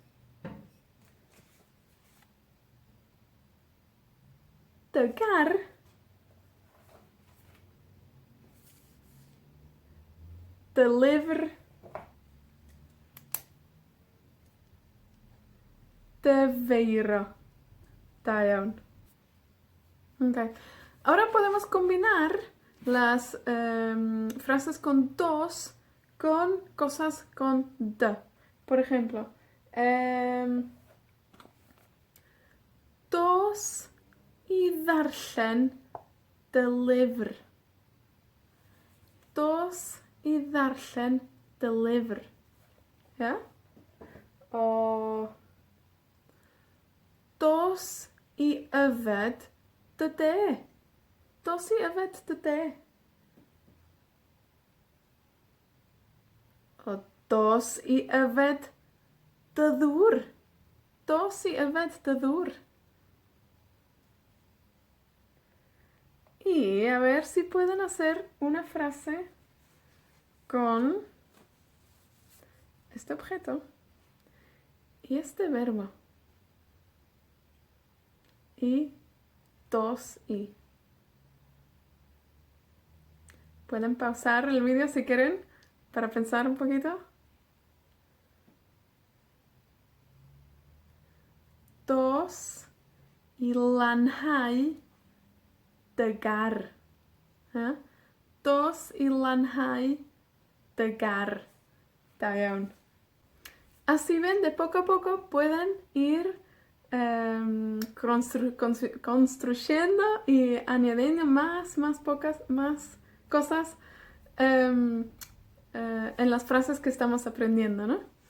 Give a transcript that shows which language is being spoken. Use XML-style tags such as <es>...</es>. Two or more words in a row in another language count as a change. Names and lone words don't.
<cy>De gar. De lyfr. De feiro. Da iawn. Okay.</cy> <es>Ahora podemos combinar las frases con dos con cosas con de. Por ejemplo,</es> <cy>dos i ddarllen dy lyfr. Dos i ddarllen dy lyfr. Ja? O dos i yfed dy de. Dos i yfed dy de. O dos i yfed dy ddŵr. Dos i yfed dy ddŵr.</cy> <es>Y a ver si pueden hacer una frase con este objeto y este verbo. Y dos y. Pueden pausar el vídeo si quieren para pensar un poquito.</es> <cy>Dos i lanhau dy gar. ¿Eh? Dos i lanhau dy gar. Da iawn.</cy> <es>Así ven, de poco a poco pueden ir construyendo y añadiendo más cosas en las frases que estamos aprendiendo, ¿no?</es>